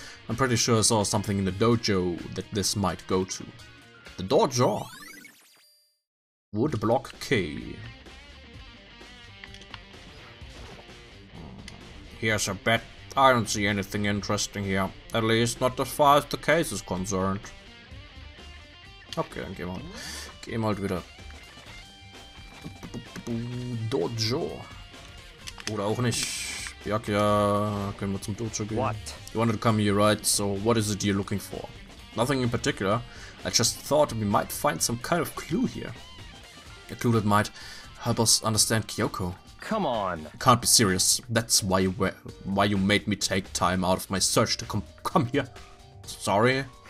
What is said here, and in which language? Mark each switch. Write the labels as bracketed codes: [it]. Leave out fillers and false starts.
[en] I'm pretty sure I saw something in the dojo that this might go to. The dojo? Woodblock key. Here's a bet. I don't see anything interesting here. At least not as far as the case is concerned. [de] Okay, dann gehen wir halt wieder. Dojo. Oder auch nicht. Byakuya, können wir zum Dojo gehen? [en] What? You wanted to come here, right? So what is it you're looking for? Nothing in particular. I just thought we might find some kind of clue here. A clue that might help us understand Kyoko. Come on. You can't be serious. That's why you made me take time out of my search to come here. Sorry.